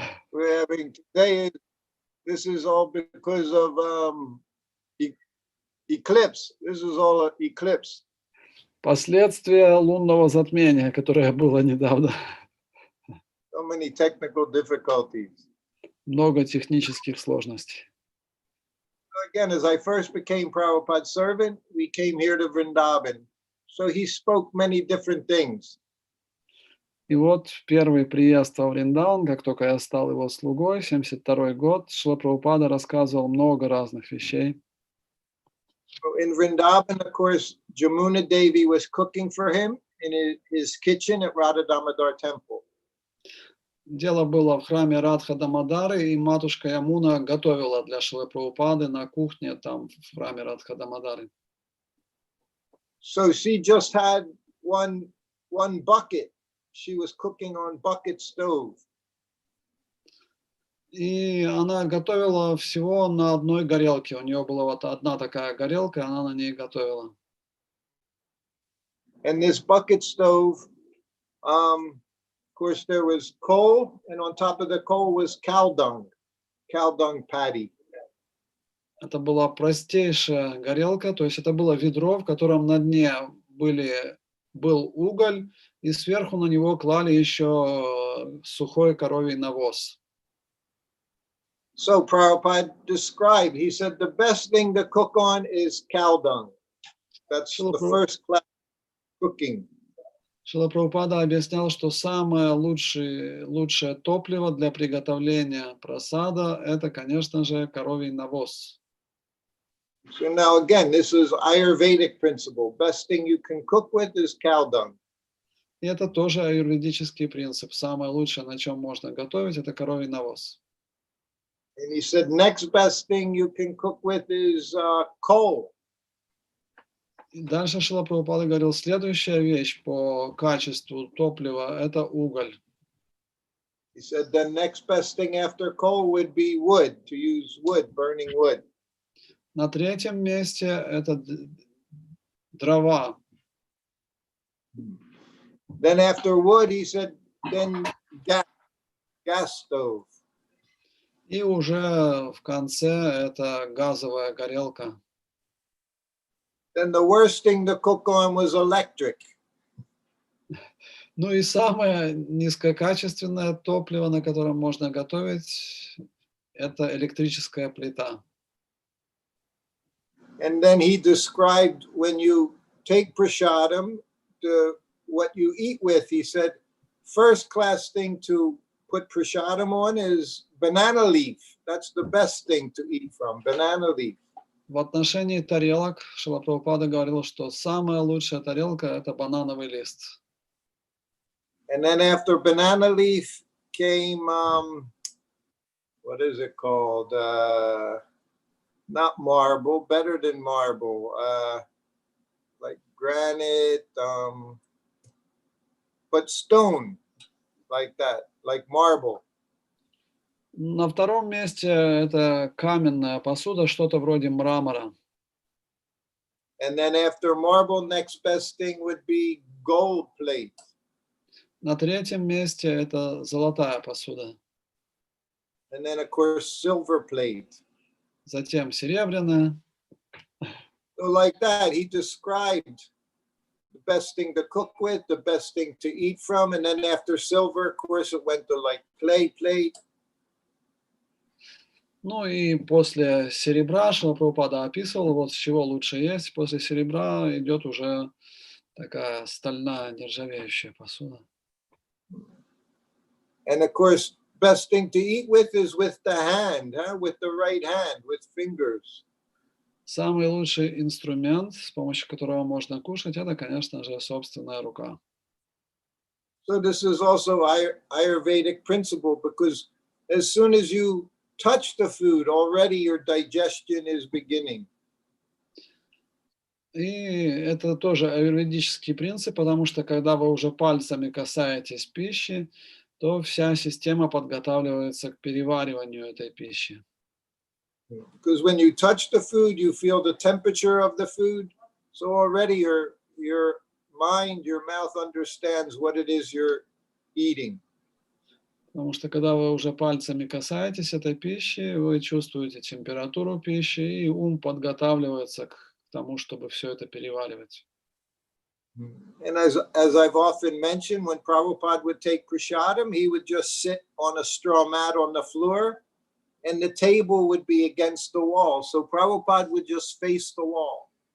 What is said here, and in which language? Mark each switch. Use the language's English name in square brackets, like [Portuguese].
[English] We're having today, this is all because of eclipse. This is all an eclipse. [Russian] Последствия лунного затмения, которое было недавно. [English] So many technical difficulties. [Russian] Много технических сложностей. [English] So again, as I first became Prabhupada's servant, we came here to Vrindavan. So he spoke many different things. [Russian] И вот в первый приезд во Вриндаван, как только я стал его слугой, 72-й год, Шрила Прабхупада рассказывал много разных вещей. [English] So in Vrindavan, of course, Jamuna Devi was cooking for him in his kitchen at Radha Damodar temple. [Russian] Дело было в храме Радха Дамодары, и матушка Ямуна готовила для Шрилы Прабхупады на кухне там в храме Радха Дамодары. [English] So she just had one bucket. She was cooking on bucket stove. [Russian] И она готовила всего на одной горелке. У нее была вот одна такая горелка, и она на ней готовила. [English] And this bucket stove, of course, there was coal, and on top of the coal was cow dung patty. [Russian] Это была простейшая горелка, то есть это было ведро, в котором на дне был уголь, и сверху на него клали еще сухой коровий навоз. [English] So Prabhupada described, he said, the best thing to cook on is cow dung. That's the first class cooking. [Russian] Шрила Прабхупада объяснял, что самое лучшее топливо для приготовления прасада – это, конечно же, коровий навоз. [English] So now again, this is Ayurvedic principle. Best thing you can cook with is cow dung. [Russian] И это тоже аюрведический принцип. Самое лучшее, на чем можно готовить, это коровий навоз. [English] And he said, next best thing you can cook with is coal. [Russian] И дальше Шрила Прабхупада говорил, следующая вещь по качеству топлива – это уголь. [English] He said, the next best thing after coal would be wood, to use wood, burning wood. [Russian] На третьем месте это дрова. [English] Then after wood, he said, then gas stove. [Russian] И уже в конце это газовая горелка. [English] Then the worst thing to cook on was electric. [Russian] Ну и самое низкокачественное топливо, на котором можно готовить, это электрическая плита. [English] And then he described when you take prasadam, what you eat with, he said, first class thing to put prasadam on is banana leaf. That's the best thing to eat from, banana leaf. [Russian] В отношении тарелок Шрила Прабхупада говорил, что самая лучшая тарелка – это банановый лист. [English] And then after banana leaf came, what is it called? Not marble, better than marble, like granite, but stone, like that, like marble. [Russian] На втором месте это каменная посуда, что-то вроде мрамора. [English] And then after marble, next best thing would be gold plate. [Russian] На третьем месте это золотая посуда. [English] And then, of course, silver plate. [Russian] Затем серебряная. [English] So like that, he described the best thing to cook with, the best thing to eat from. And then after silver, of course, it went to like clay plate. [Russian] Ну и после серебра Шрила Прабхупада описывал, вот с чего лучше есть. После серебра идет уже такая стальная нержавеющая посуда. [English] And of course, best thing to eat with is with the hand, with the right hand, with fingers. [Russian] Самый лучший инструмент, с помощью которого можно кушать, это, конечно же, собственная рука. [English] So this is also Ayurvedic principle, because as soon as you touch the food, already your digestion is beginning. [Russian] И это тоже аюрведический принцип, потому что когда вы уже пальцами касаетесь пищи, то вся система подготавливается к перевариванию этой пищи. [English] Because when you touch the food, you feel the temperature of the food. So already your mind, your mouth understands what it is you're eating. [Russian] Потому что когда вы уже пальцами касаетесь этой пищи, вы чувствуете температуру пищи, и ум подготавливается к тому, чтобы все это переваривать. [English] And as I've often mentioned, when Prabhupada would take prasadam, he would just sit on a straw mat on the floor, and the table would be against the wall. So Prabhupada would just face the wall.